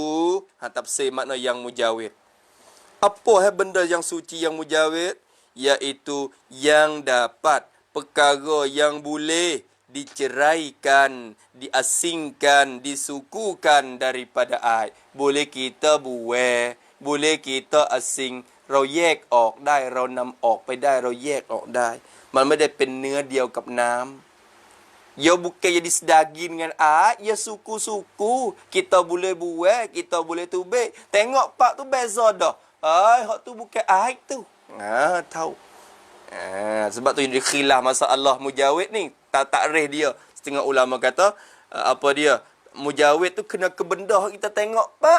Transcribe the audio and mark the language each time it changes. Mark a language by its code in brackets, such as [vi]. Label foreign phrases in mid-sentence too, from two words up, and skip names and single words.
[ms] Tafsir makna yang mujawid. Apa benda yang suci yang mujawid? Iaitu yang dapat, perkara yang boleh diceraikan, diasingkan, disukukan daripada air. Boleh kita buai, boleh kita asing, [th] เราแยกออกได้เรานำออกไปได้เราแยกออกได้มันไม่ได้เป็นเนื้อเดียวกับน้ำ [ms] ia bukan jadi sedagi dengan air, ia suku-suku. Kita boleh buai, kita boleh tubik. Tengok pak tu beza dah. Hak tu bukan air tu. Tahu. Sebab tu jadi khilaf masalah mujawid ni. Takrif dia. Setengah ulama kata, apa dia? Mujawid tu kena ke benda kita tengok, pak.